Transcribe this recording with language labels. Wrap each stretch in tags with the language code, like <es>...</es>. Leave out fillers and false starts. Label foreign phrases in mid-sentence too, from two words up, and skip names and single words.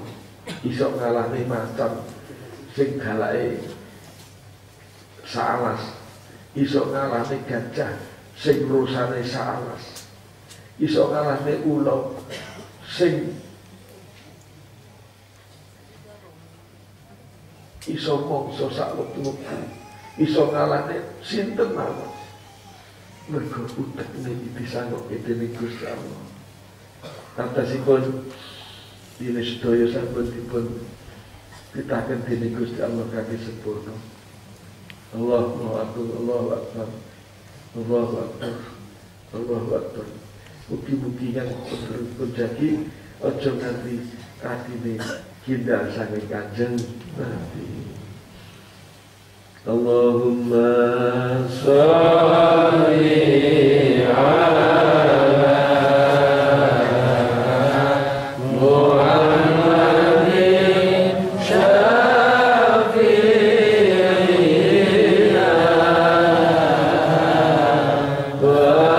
<jv>Iso ngalahne macan sing galake saalas, iso ngalahne gajah sing rusane saalas, iso ngalahne ula sing iso mangsa sak wektu-wektu. Iso ngalahne sinten mawon mergo utekne disanggupi dening Gusti Allah. Tantasipun dene sedaya sampun dipun titaken dening Gusti Allah kanthi sempurna.</jv> <ar>Allahu akbar, Allahu akbar, Allahu akbar, Allahu akbar.</ar> <jv>Mugi-mugi kang pun jagi aja nganti atine kindal saking Kanjeng Nabi.</jv> <ar>Allahumma sholli ala Muhammadin syafi'ina wa</ar>